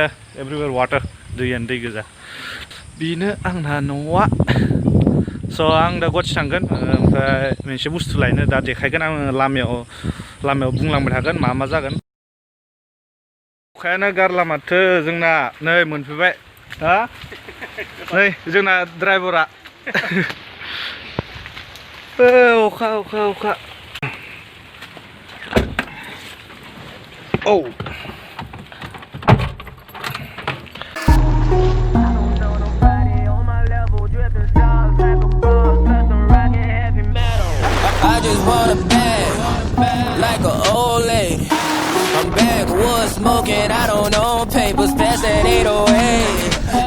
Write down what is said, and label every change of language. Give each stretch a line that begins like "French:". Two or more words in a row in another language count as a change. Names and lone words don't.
English: everywhere water
Bodo: दैयानो दै गोजा बेनो आंना न'आ स आं दा गुवाहाटि थांगोन ओमफ्राय मोनसे बुस्थु लायनो दा देखायगोन आङो लामायाव बुंलांबाय थागोन मा मा जागोन अखायानो गारला माथो जोंना नै मोनफैबाय हा नै जोंना ड्राइभारा अखा औ
English: I just want a bag, like an old lady. I'm backwoods smoking, I don't own papers, pass that 808.